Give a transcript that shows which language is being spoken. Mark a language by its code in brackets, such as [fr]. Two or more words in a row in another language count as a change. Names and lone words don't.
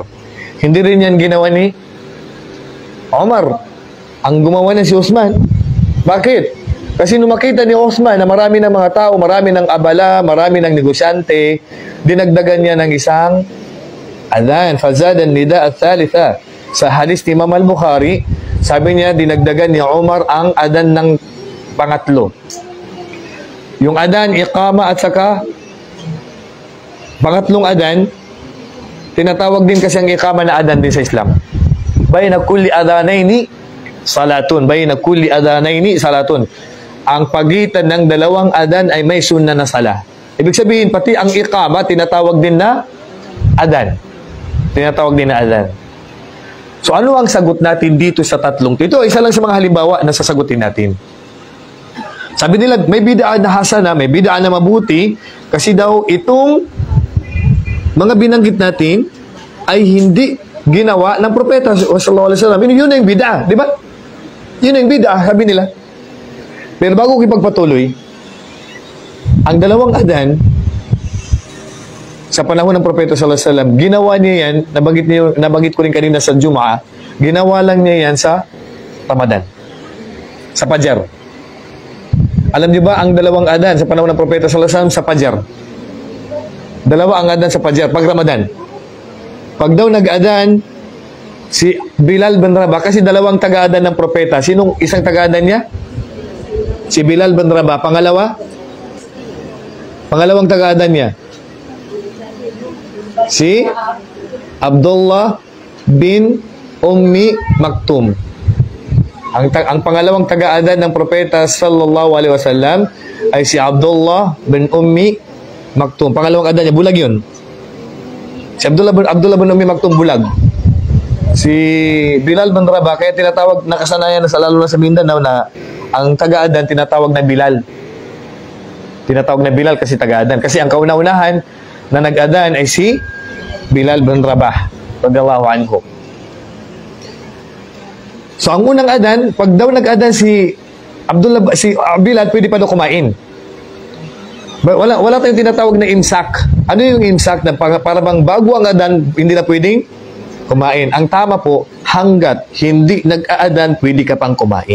[tl] Hindi rin yan ginawa ni Umar. Ang gumawa na si Osman. Bakit? Kasi nung makita ni Osman na marami ng mga tao, marami ng abala, marami ng negosyante, dinagdagan niya ng isang adhan. [ar] فزاد النداء الثالث. Sa hadis ni Imam al-Bukhari, [tl] sabi niya, dinagdagan ni Umar ang adhan ng pangatlo. Yung adhan, iqama at saka pangatlong adhan, tinatawag din kasi ang iqama na adhan din sa Islam. [ar] بين كل أذانين صلاة. بين كل أذانين صلاة. [tl] Ang pagitan ng dalawang adan ay may sunnah na sala. Ibig sabihin, pati ang iqama, tinatawag din na adan. Tinatawag din na adan. So, ano ang sagot natin dito sa tatlong? Ito, isa lang sa mga halimbawa na sasagutin natin. Sabi nila, may bid'a na hasana, may bid'a na mabuti, kasi daw itong mga binanggit natin ay hindi ginawa ng propeta [ar] صلى الله عليه وسلم. [tl] Yun yung bid'a, di ba? Yun yung bid'a, sabi nila. Pero bago ko ipagpatuloy, ang dalawang adan sa panahon ng propeta [ar] صلى الله عليه وسلم, [tl] ginawa niya yan, nabanggit ko rin kanina sa Jum'ah, ginawa lang niya yan sa Ramadan, sa Fajar. Alam niyo ba ang dalawang adan sa panahon ng propeta [ar] صلى الله عليه وسلم [tl] sa Fajar? Dalawa ang adan sa Fajar pag Ramadan. Pag daw nag-adan si Bilal bin Rabah, kasi dalawang taga-adan ng propeta. Sinong isang taga-adan niya? Si Bilal bin Rabah. Pangalawang taga-adan niya, si Abdullah bin Ummi Maktum. Ang pangalawang taga-adan ng propeta [ar] صلى الله عليه وسلم [tl] ay si Abdullah bin Ummi Maktum. Pangalawang adan niya, bulag yun. Si Abdullah bin Ummi Maktum, bulag. Si Bilal bin Rabah, kaya tinatawag, nakasanayan na lalo na sa Mindanao na ang taga-adan tinatawag na Bilal. Tinatawag na Bilal kasi taga-adan. Kasi ang kauna-unahan na nag-adan ay si Bilal bin Rabah [ar] رضي الله عنه. [tl] So ang unang adan, pag daw nag-adan si Bilal, pwede pa daw kumain. Wala tayong tinatawag na imsak. Ano yung imsak? Na para bang bago ang adan, hindi na pwedeng kumain. Ang tama po, hanggat hindi nag-aadan, pwede ka pang kumain.